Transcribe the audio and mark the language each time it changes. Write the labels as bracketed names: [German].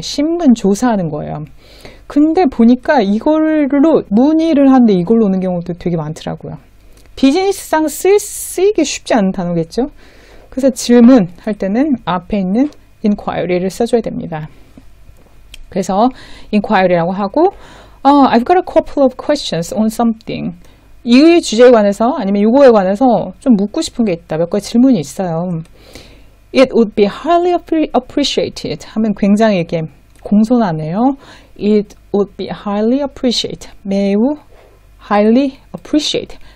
[Korean] 신문 조사하는 거예요. 근데 보니까 이걸로 문의를 하는데 이걸로 오는 경우도 되게 많더라고요. 비즈니스상 쓰이기 쉽지 않은 단어겠죠. 그래서 질문할 때는 앞에 있는 inquiry를 써줘야 됩니다. 그래서 inquiry라고 하고 [English] I've got a couple of questions on something. [Korean] 이 주제에 관해서 아니면 이거에 관해서 좀 묻고 싶은 게 있다. 몇 가지 질문이 있어요. [English] It would be highly appreciated [Korean] 하면 굉장히 이게 공손하네요. [English] It would be highly appreciated. 매우 highly appreciated.